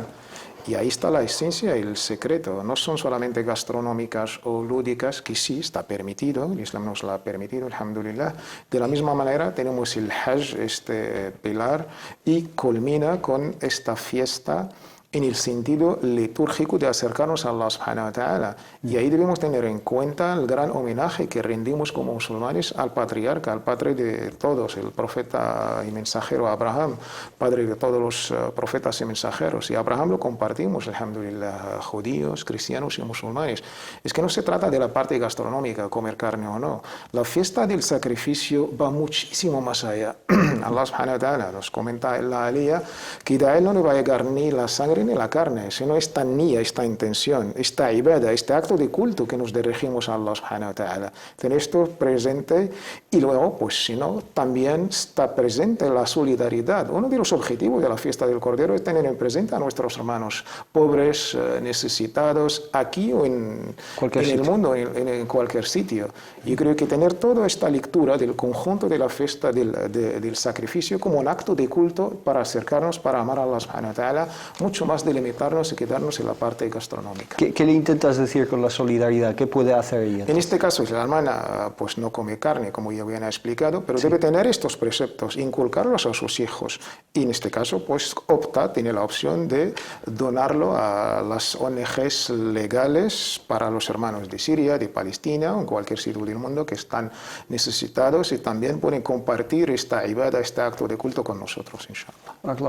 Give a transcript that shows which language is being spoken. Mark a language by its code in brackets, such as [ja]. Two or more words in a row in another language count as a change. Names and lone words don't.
[es] Y ahí está la esencia y el secreto. No son solamente gastronómicas o lúdicas, que sí está permitido, el Islam nos lo ha permitido, alhamdulillah. De la misma manera tenemos el Hajj, este pilar, y culmina con esta fiesta en el sentido litúrgico de acercarnos a [ar] الله سبحانه وتعالى. [es] Y ahí debemos tener en cuenta el gran homenaje que rendimos como musulmanes al patriarca, al padre de todos, el profeta y mensajero Abraham, padre de todos los profetas y mensajeros. Y Abraham lo compartimos, alhamdulillah, judíos, cristianos y musulmanes. Es que no se trata de la parte gastronómica, comer carne o no. La fiesta del sacrificio va muchísimo más allá. [ar] الله سبحانه وتعالى [es] nos comenta en la aliyah que de él no le va a llegar ni la sangre ni la carne, sino esta niyya, esta intención, esta ibada, este acto de culto que nos dirigimos a [ar] الله سبحانه وتعالى. [es] Tener esto presente y luego, pues si no, también está presente la solidaridad. Uno de los objetivos de la fiesta del Cordero es tener en presente a nuestros hermanos pobres, necesitados, aquí o en el mundo, en cualquier sitio. Yo creo que tener toda esta lectura del conjunto de la fiesta del sacrificio como un acto de culto para acercarnos, para amar a [ar] الله سبحانه وتعالى, [es] mucho más de limitarnos y quedarnos en la parte gastronómica. ¿Qué le intentas decir con la solidaridad? ¿Qué puede hacer ella? En este caso, si la hermana pues no come carne, como ya bien ha explicado, pero debe tener estos preceptos, inculcarlos a sus hijos. Y en este caso, pues tiene la opción de donarlo a las ONGs legales para los hermanos de Siria, de Palestina o en cualquier sitio del mundo que están necesitados y también pueden compartir esta ibada, este acto de culto con nosotros, inshallah.